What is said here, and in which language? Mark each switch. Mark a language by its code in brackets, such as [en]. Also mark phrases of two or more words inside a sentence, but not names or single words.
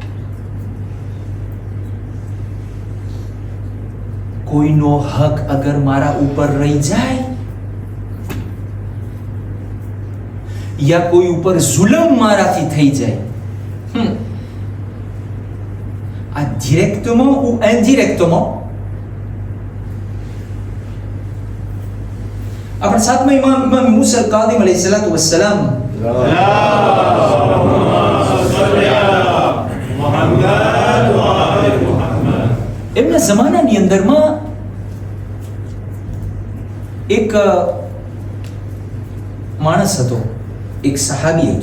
[gu] કોઈનો હક અગર મારા ઉપર રહી જાય યા કોઈ ઉપર જુલમ મારાથી થઈ જાય, [fr] આ directement ou indirectement, [gu] આપણા સાતમા ઇમામ મૂસા અલ-કાઝિમ [ar] عليه الصلاة والسلام [gu] એમના જમાનાની અંદરમાં એક માણસ હતો, એક સહાબી હતો.